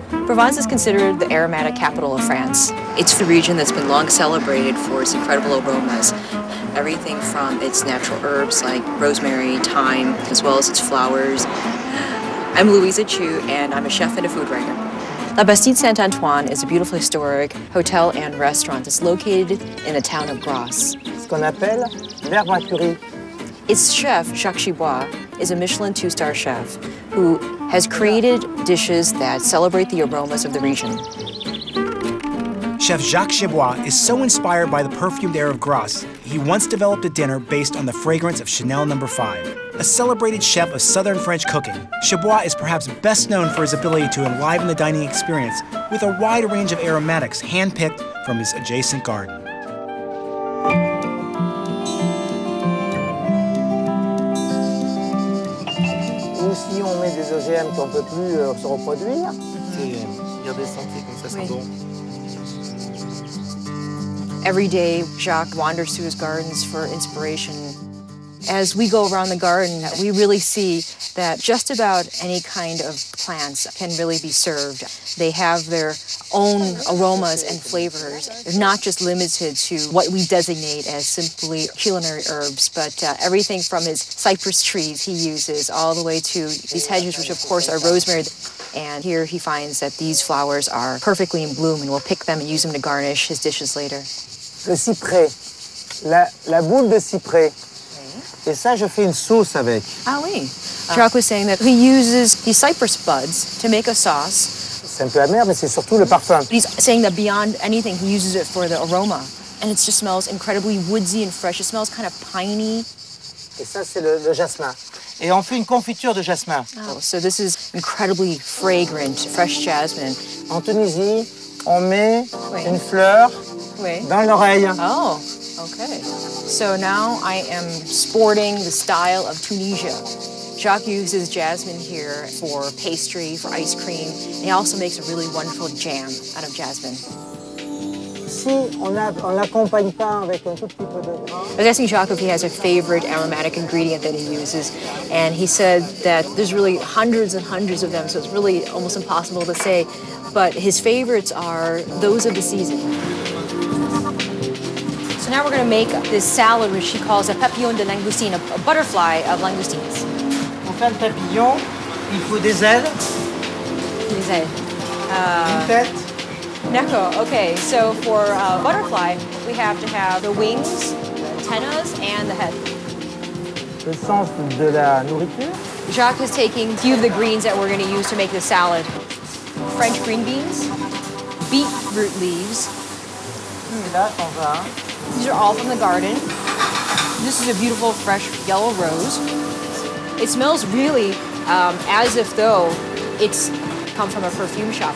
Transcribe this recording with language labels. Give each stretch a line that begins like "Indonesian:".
English: Provence is considered the aromatic capital of France. It's the region that's been long celebrated for its incredible aromas. Everything from its natural herbs like rosemary, thyme, as well as its flowers. I'm Louisa Chu, and I'm a chef and a food writer. La Bastide Saint-Antoine is a beautiful historic hotel and restaurant. It's located in the town of Grasse.
French: Ce qu'on appelle vermacurie.
English: Its chef, Jacques Chibois, is a Michelin 2-star chef who has created dishes that celebrate the aromas of the region. Chef Jacques Chibois is so inspired by the perfumed air of Grasse, he once developed a dinner based on the fragrance of Chanel No. 5. A celebrated chef of southern French cooking, Chibois is perhaps best known for his ability to enliven the dining experience with a wide range of aromatics handpicked from his adjacent garden.
French: Ou si on met des OGM qu'on ne peut plus se reproduire, garder santé comme ça sent bon.
English: Every day, Jacques wanders through his gardens for inspiration. As we go around the garden, we really see that just about any kind of plants can really be served. They have their own aromas and flavors. They're not just limited to what we designate as simply culinary herbs, but everything from his cypress trees he uses all the way to these hedges, which of course are rosemary. And here he finds that these flowers are perfectly in bloom, and we'll pick them and use them to garnish his dishes later.
French: Le cyprès, la boule de cyprès. Et ça, je fais une sauce avec. Ah oui.
English: Jacques was saying that he uses these cypress buds to make a sauce.
French: C'est un peu amer, mais c'est surtout le parfum.
English: He's saying that beyond anything, he uses it for the aroma. And it just smells incredibly woodsy and fresh. It smells kind of piney.
French: Et ça, c'est le jasmin. Et on fait une confiture de jasmin.
English: Oh, so this is incredibly fragrant, fresh jasmine.
French: En Tunisie, on met une fleur dans l'oreille.
English: Oh, okay. So now I am sporting the style of Tunisia. Jacques uses jasmine here for pastry, for ice cream. And he also makes a really wonderful jam out of jasmine.
French: Si on l'accompagne pas avec un tout petit peu de gras.
English: I was asking Jacques if he has a favorite aromatic ingredient that he uses, and he said that there's really hundreds and hundreds of them, so it's really almost impossible to say, but his favorites are those of the season. So now we're going to make this salad, which he calls a papillon de langoustine, a butterfly of langoustines.
French: Pour faire le papillon, il faut des ailes. Des ailes. Une tête. D'accord,
English: okay, so for butterfly, we have to have the wings, the antennas, and the head.
French: Le sens de la nourriture.
English: Jacques is taking a few of the greens that we're going to use to make the salad. French green beans, beetroot leaves.
French: Et là, on va.
English: These are all from the garden. This is a beautiful, fresh yellow rose. It smells really as if though it's come from a perfume shop.